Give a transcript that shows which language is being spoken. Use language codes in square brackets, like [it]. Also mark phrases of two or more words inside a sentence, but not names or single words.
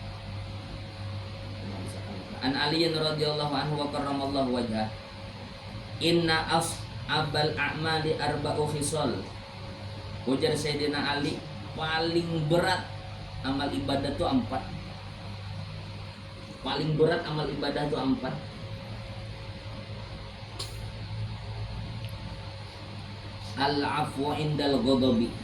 [ar] عن علي رضي الله عنه وكرم الله وجهه. إن أثقل الأعمال أربع خصال. [id] Ujar Sayyidina Ali, paling berat amal ibadah itu 4. Paling berat amal ibadah itu 4. [ar] العفو عند الغضب.